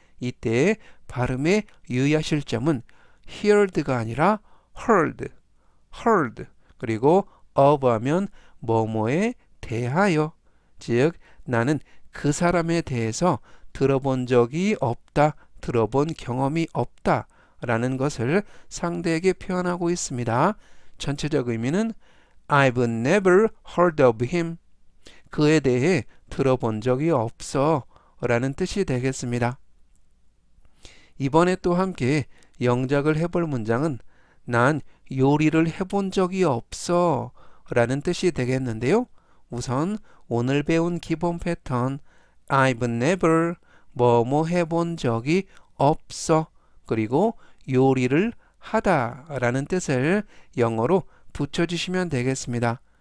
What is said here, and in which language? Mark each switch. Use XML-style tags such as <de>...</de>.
<ko>이때 발음에 유의하실 점은 heard가 아니라 heard 그리고 of 하면 뭐뭐에 대하여 즉 나는 그 사람에 대해서 들어본 적이 없다, 들어본 경험이 없다 라는 것을 상대에게 표현하고 있습니다. 전체적 의미는</ko> <en>I've never heard of him.</en> <ko>그에 대해 들어본 적이 없어 라는 뜻이 되겠습니다. 이번에 또 함께 영작을 해볼 문장은 난 요리를 해본 적이 없어 라는 뜻이 되겠는데요. 우선 오늘 배운 기본 패턴</ko> <en>I've never</en> <ko>뭐뭐 해본 적이 없어 그리고 요리를 하다 라는 뜻을 영어로 붙여주시면 되겠습니다.</ko>